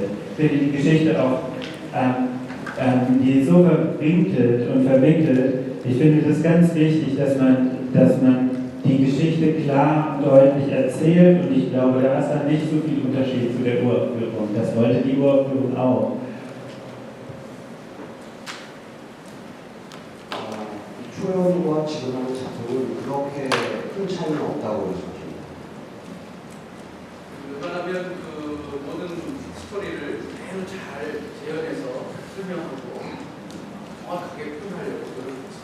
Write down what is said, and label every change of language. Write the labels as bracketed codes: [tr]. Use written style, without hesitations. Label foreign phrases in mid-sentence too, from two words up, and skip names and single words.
[de] Ich finde die Geschichte auch, die so verwinkelt und verwickelt. Ich finde das ganz wichtig, dass man die Geschichte klar und deutlich erzählt und ich glaube, da ist dann nicht so viel Unterschied zu der Uraufführung. Das wollte die Uraufführung auch. [ko] 초연과 지금 하는 작품은 그렇게 큰 차이는 없다고 생각합니다. 웬만하면 그 모든 스토리를 매우 잘 재현해서 설명하고 정확하게 표현하려고 노력했습니다.